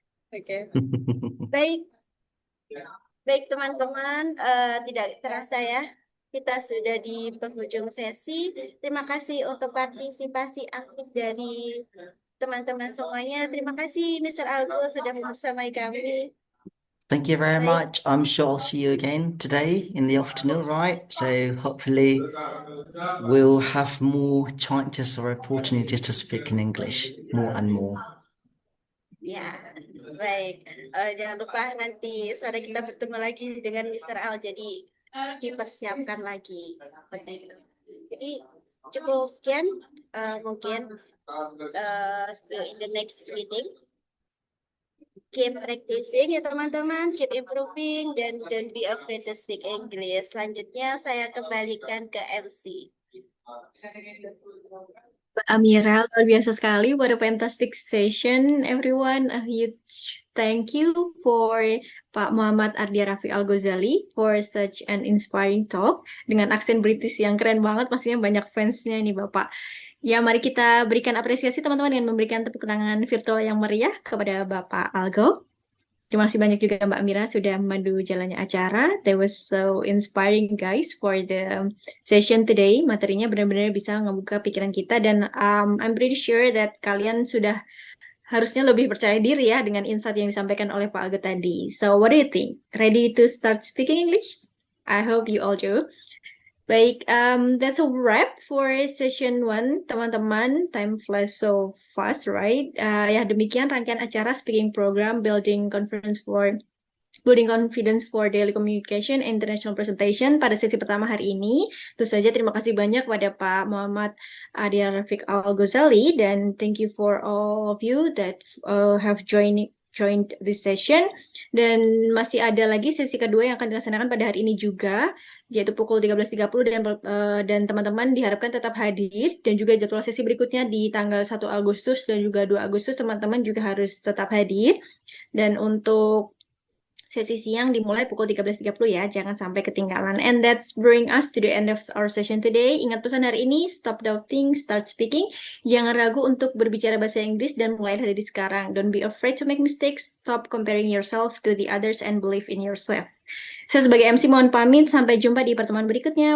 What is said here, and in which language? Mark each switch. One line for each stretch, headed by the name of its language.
Indonesian: Oke, baik. Baik teman-teman, tidak terasa ya, kita sudah di penghujung sesi. Terima kasih untuk partisipasi aktif dari teman-teman semuanya. Terima kasih Mr. Algo sudah bersama kami.
English: Thank you very
Indonesian: Baik,
English: much. I'm sure I'll see you again today in the afternoon, right? So hopefully we'll have more chances or opportunities to speak in English more and more.
Indonesian: ya, baik. Jangan lupa nanti sore kita bertemu lagi dengan Mr. Al. Jadi dipersiapkan lagi. Seperti itu. Jadi cukup sekian. Mungkin
English: in the next meeting. Keep practicing
Indonesian: ya teman-teman,
English: keep improving,
Indonesian: dan
English: don't be afraid to speak English.
Indonesian: Selanjutnya saya kembalikan ke MC. Amira, luar biasa sekali.
English: What a fantastic session, everyone. A huge thank you for Pak Muhammad Ardia Rafiq Al-Ghazali for such an inspiring talk.
Indonesian: Dengan aksen British yang keren banget, pastinya banyak fansnya nih Bapak. Ya, mari kita berikan apresiasi teman-teman dengan memberikan tepuk tangan virtual yang meriah kepada Bapak Algo. Terima kasih banyak juga Mbak Amira sudah memandu jalannya acara.
English: That was so inspiring guys for the session today.
Indonesian: Materinya benar-benar bisa ngebuka pikiran kita dan
English: I'm pretty sure that
Indonesian: kalian sudah harusnya lebih percaya diri ya dengan insight yang disampaikan oleh Pak Algo tadi.
English: So what do you think? Ready to start speaking English? I hope you all do.
Indonesian: Baik,
English: that's a wrap for session 1,
Indonesian: teman-teman.
English: Time flies so fast, right?
Indonesian: Ya, demikian rangkaian acara speaking program Building Confidence for Daily Communication International Presentation pada sesi pertama hari ini. Tentu saja terima kasih banyak kepada Pak Muhammad Ardia Rafiq Al-Ghazali dan
English: thank you for all of you that have joined this session.
Indonesian: Dan masih ada lagi sesi kedua yang akan dilaksanakan pada hari ini juga, yaitu pukul 13.30 dan teman-teman diharapkan tetap hadir dan juga jadwal sesi berikutnya di tanggal 1 Agustus dan juga 2 Agustus teman-teman juga harus tetap hadir. Dan untuk sesi siang dimulai pukul 13.30 ya, jangan sampai ketinggalan.
English: And that's bring us to the end of our session today.
Indonesian: Ingat pesan hari ini,
English: stop doubting, start speaking.
Indonesian: Jangan ragu untuk berbicara bahasa Inggris dan mulai dari sekarang.
English: Don't be afraid to make mistakes, stop comparing yourself to the others and believe in yourself.
Indonesian: Saya sebagai MC mohon pamit, sampai jumpa di pertemuan berikutnya.